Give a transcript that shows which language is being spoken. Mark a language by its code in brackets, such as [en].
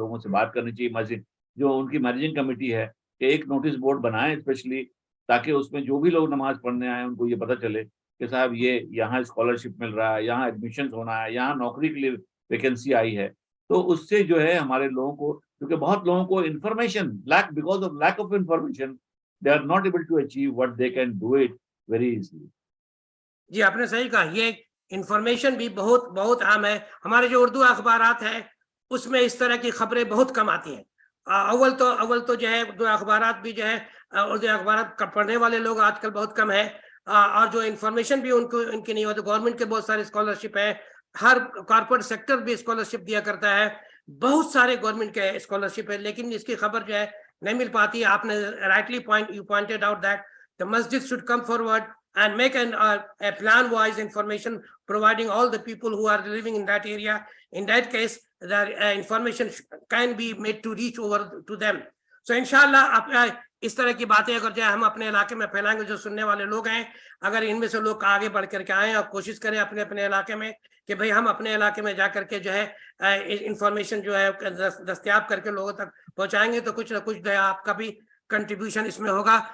[hi] लोगों से बात करनी चाहिए, मस्जिद जो उनकी मैनेजिंग कमेटी है कि एक नोटिस बोर्ड बनाए स्पेशली, ताकि उसमें जो भी लोग नमाज पढ़ने आए उनको ये पता चले कि साहब ये यहाँ स्कॉलरशिप मिल रहा है, यहाँ एडमिशन होना है, यहाँ नौकरी के लिए वैकेंसी आई है। तो उससे जो है हमारे लोगों को, क्योंकि बहुत लोगों को information [en] Because of lack of information, they are not able to achieve what they can do it very easily. [hi] जी आपने सही कहा, ये इंफॉर्मेशन भी बहुत बहुत आम है। हमारे जो उर्दू अखबारात हैं उसमें इस तरह की खबरें बहुत कम आती हैं। अव्वल तो जो है उर्दू अखबारात भी जो है उर्दू अखबारात पढ़ने वाले लोग आजकल बहुत कम है, और जो इंफॉर्मेशन भी उनको इनकी नहीं होती। गवर्नमेंट के बहुत सारे स्कॉलरशिप है, हर कॉर्पोरेट सेक्टर भी स्कॉलरशिप दिया करता है, बहुत सारे गवर्नमेंट के स्कॉलरशिप है, लेकिन इसकी खबर जो है नहीं मिल पाती। आपने [en] Rightly pointed out that the मस्जिद should come forward and make a plan wise information providing all the people who are living in that area. In that case the information can be made to reach over to them. [hi] So inshallah आप इस तरह की बातें अगर जो है हम अपने इलाके में फैलाएंगे, जो सुनने वाले लोग हैं अगर इनमें से लोग आगे बढ़ करके आए और कोशिश करें अपने अपने इलाके में कि भाई हम अपने इलाके में जा करके जो है इंफॉर्मेशन जो है दस्तयाब करके लोगों तक पहुंचाएंगे, तो कुछ ना कुछ जो है आपका भी कंट्रीब्यूशन इसमें होगा।